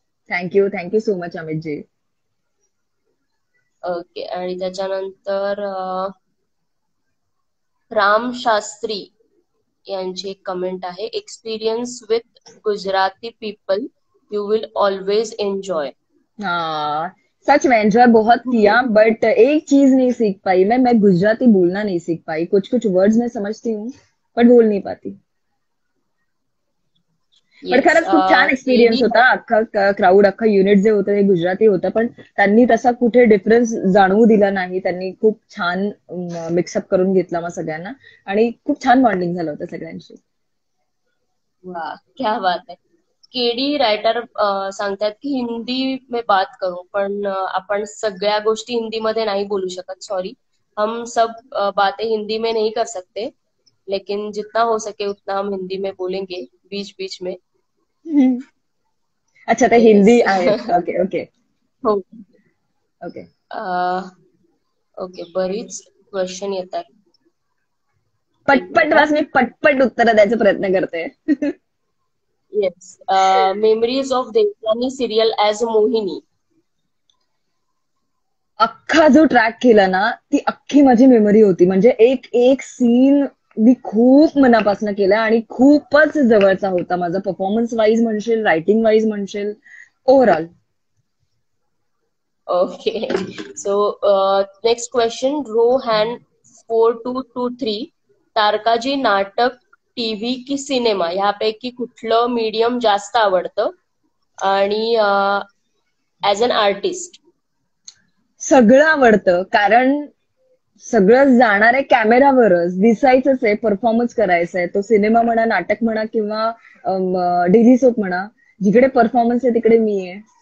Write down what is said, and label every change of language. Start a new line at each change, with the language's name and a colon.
English: Thank you so much अमितजी. Okay.
Marathi: आणि त्याच्यानंतर राम शास्त्री यांची एक कमेंट आहे,
English: Experience with Gujarati people you will always enjoy.
Hindi: हाँ, सच में एंजॉय बहुत किया, बट एक चीज नहीं सीख पाई मैं गुजराती बोलना नहीं सीख पाई. कुछ कुछ वर्ड्स मैं समझती हूँ बट बोल नहीं पाती.
Marathi: पण खरंच खूप छान एक्सपिरियन्स होता. अख्खा क्राऊड, अख्खा युनिट जे होतं ते गुजराती होतं, पण त्यांनी तसा कुठे डिफरन्स जाणवू दिला नाही. त्यांनी खूप छान मिक्सअप करून घेतला मग सगळ्यांना आणि खूप छान बॉन्डिंग झालं होतं सगळ्यांशी.
Hindi: वाह, क्या बात है.
Marathi: केडी रायटर सांगतात की
Hindi: हिंदी में बात करू,
Marathi: पण आपण सगळ्या गोष्टी हिंदीमध्ये नाही बोलू शकत.
Hindi: सॉरी, हम सब बातें हिंदी में नहीं कर सकते, लेकिन जितना हो सके उतना हम हिंदी में बोलेंगे बीच बीच में.
Marathi: अच्छा, ते हिंदी आहेत. ओके ओके हो.
English: Okay.
Marathi: ओके, बरीच क्वेश्चन येतात. पटपट बस, मी पटपट उत्तर द्यायचा प्रयत्न करते.
English: Yes. Memories of Devyani serial as Mohini.
Marathi: अख्खा जो ट्रॅक केला ना, ती अख्खी माझी मेमरी होती. म्हणजे एक एक सीन मी खूप मनापासून केला आणि खूपच जवळचा होता माझा. परफॉर्मन्स वाईज म्हणशील, रायटिंग वाईज म्हणशील, overall.
English: Okay. So next question, Rohan 4223.
Marathi: तारकाजी नाटक, टीव्ही की सिनेमा ह्यापैकी कुठलं मीडियम जास्त आवडतं, आणि ऍज अन आर्टिस्ट? सगळं आवडतं, कारण सगळं जाणार आहे कॅमेरावरच, दिसायचंच आहे, परफॉर्मन्स करायचा आहे. तो सिनेमा म्हणा, नाटक म्हणा किंवा डेली सोप म्हणा, जिकडे परफॉर्मन्स आहे तिकडे मी आहे.